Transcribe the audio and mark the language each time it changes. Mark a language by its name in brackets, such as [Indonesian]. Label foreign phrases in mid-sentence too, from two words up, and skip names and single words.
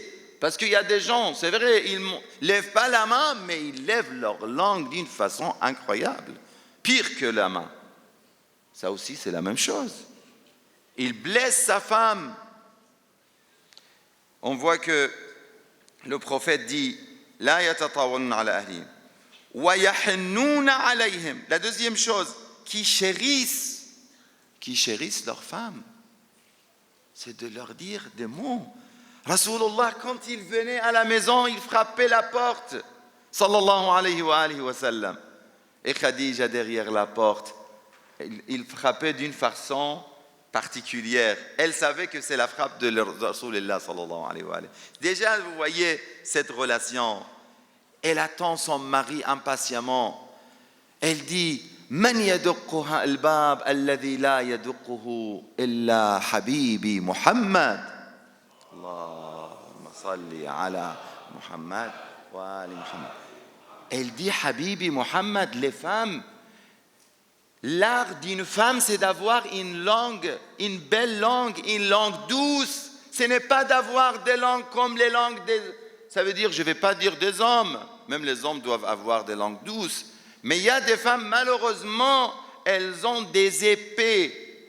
[French] Parce qu'il y a des gens, c'est vrai, ils ne lèvent pas la main, mais ils lèvent leur langue d'une façon incroyable. Pire que la main. Ça aussi, c'est la même chose. Il blesse sa femme. On voit que le prophète dit « [Arabic] لا يتطاولون على أهليهم » و يحنون عليهم. [French] La deuxième chose, qui chérissent leurs femmes. C'est de leur dire des mots. Rasulullah, quand il venait à la maison, il frappait la porte. [Arabic] صلى الله عليه وسلم. [French] Et Khadija derrière la porte, il frappait d'une façon particulière. Elle savait que c'est la frappe de [Arabic] رسول الله صلى الله عليه وسلم. [French] Déjà, vous voyez cette relation. Elle attend son mari impatiemment. [Arabic] Elle dit من يدقها الباب الذي لا يدقه إلا حبيبي محمد. اللهم صل على محمد و آل محمد. [French] Elle dit Habibi Muhammad, les femmes. L'art d'une femme, c'est d'avoir une langue, une belle langue, une langue douce. Ce n'est pas d'avoir des langues comme les langues des... Ça veut dire, je ne vais pas dire des hommes. Même les hommes doivent avoir des langues douces. Mais il y a des femmes, malheureusement, elles ont des épées.